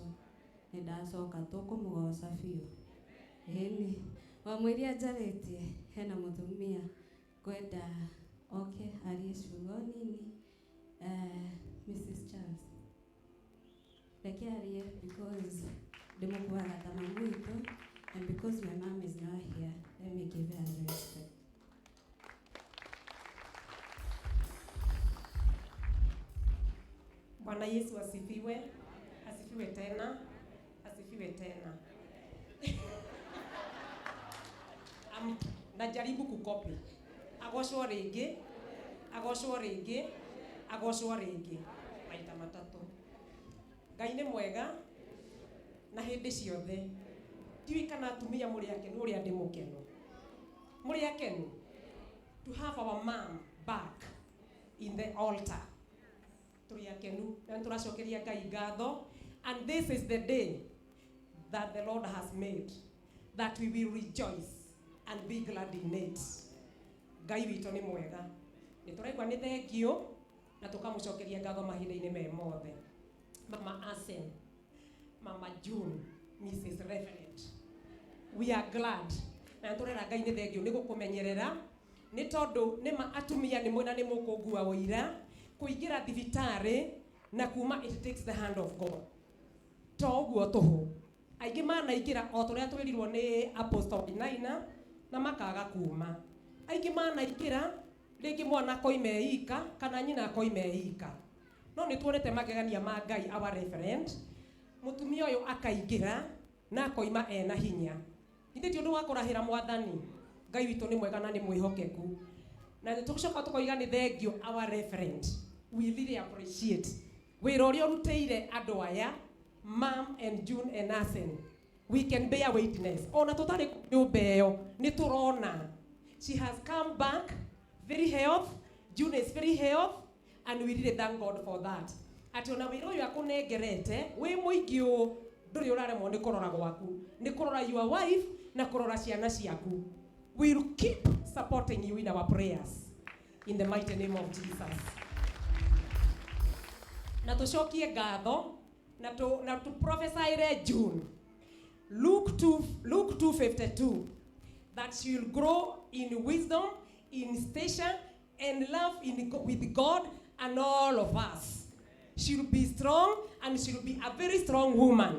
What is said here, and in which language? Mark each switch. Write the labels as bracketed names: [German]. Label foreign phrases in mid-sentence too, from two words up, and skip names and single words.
[Kikuyu] Nĩndacoka tũkũmũgoca biũ. Ĩni. Wamwĩria njarĩtie hena mũtumia ngwenda oke arie ciugo nini. Mrs. Charles. Reke arie because ndĩmũkuaga ta mamu witũ, [English] and because my mom is not here, let me give her respect. [Swahili] Bwana Yesu asifiwe. Asifiwe tena. Asifiwe tena. Najaribu kukopi. [Kikuyu] Agocwo rĩngĩ. Agocwo rĩngĩ. Agocwo rĩngĩ. Maita matatũ. Ngai nĩ mwega na hĩndĩ ciothe. Ndiũĩ kana atumia mũrĩ akenu ũrĩa ndĩ mũkenu. Mũrĩ akenu [English] to have our mom back in the altar. [Kikuyu] Tũrĩ akenu na tũracokeria Ngai ngatho, [English] and this is the day that the Lord has made, that we will rejoice and be glad in it. [Kikuyu] Ngai witũ nĩ mwega. Nĩtũraigua nĩ thengio na tũkamũcokeria ngatho mahinda-inĩ me mothe. Mama Asen, Mama June, Mrs. [English] Reverend, we are glad. [Kikuyu] Na tũrera Ngai nĩ thengio nĩ gũkũmenyerera nĩ tondũ nĩma atumia nĩ mwena nĩ mũkũngua ũira kũingĩra thibitarĩ na kuma [English] it takes the hand of God. [Kikuyu] To ũguo tũhũ. Aingĩ manaingĩra o tũrĩa twĩrirwo nĩ Apostle Naina na makaga kuma. Aingĩ manaingĩra rĩngĩ mwana koime ika kana nyina koime ika. No nĩ tuonete magegania ma Ngai [English] our reverend. [Kikuyu] Mũtumia ũyũ akaingĩra na koima ena hinya. Ithe ti ũndũ wa kũrahĩra Mwathani. Ngai witũ nĩ mwega na nĩ mwĩhokeku. Na tũcoka tũkoiga nĩ thengio [English] our reverend. We really appreciate. [Kikuyu] Wĩra ũrĩa ũrutĩire andũ aya, [English] Mom and June and Asen. We can bear witness. [Kikuyu] Ona tũtarĩ nyũmba ĩyo nĩ tũrona. [English] She has come back very health. June is very health, and we really thank God for that. [Kikuyu] Ati ona wĩra ũyũ akũnengerete wĩ mũingĩ ũũ ndũrĩ ũraremwo nĩ kũrora gwaku. Nĩ kũrora [English] your wife [Kikuyu] na kũrora ciana ciaku. [English] We will keep supporting you in our prayers. In the mighty name of Jesus. [Kikuyu] Na tũcokie ngatho na tu prophesy June. [English] Luke 2:52 that she will grow in wisdom, in stature, and love with God and all of us. She will be strong and she will be a very strong woman.